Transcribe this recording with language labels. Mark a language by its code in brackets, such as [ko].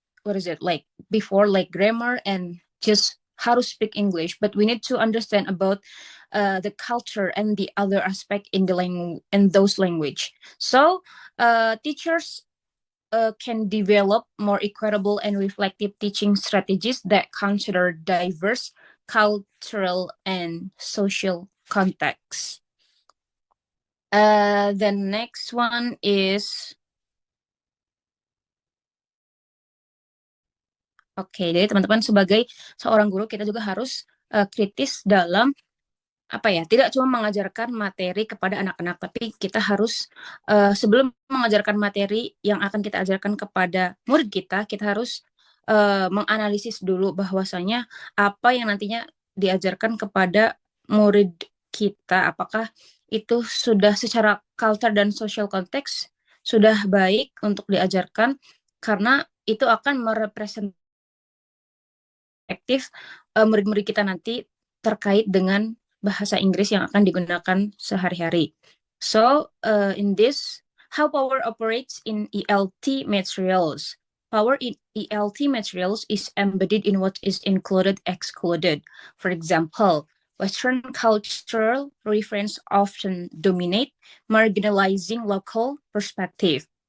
[en] what is it, like before, like grammar and just how to speak English, but we need to understand about the culture and the other aspect in the in those language. So teachers can develop more equitable and reflective teaching strategies that consider diverse cultural and social contexts. The next one is [id] jadi teman-teman sebagai seorang guru kita juga harus kritis dalam tidak cuma mengajarkan materi kepada anak-anak, tapi kita harus sebelum mengajarkan materi yang akan kita ajarkan kepada murid kita harus menganalisis dulu bahwasanya apa yang nantinya diajarkan kepada murid kita, apakah itu sudah secara culture dan social konteks sudah baik untuk diajarkan, karena itu akan merepresentasi murid-murid kita nanti terkait dengan bahasa Inggris yang akan digunakan sehari-hari. [en] So, in this, how power operates in ELT materials. Power in ELT materials is embedded in what is included, excluded. For example, Western cultural reference often dominate, marginalizing local perspective.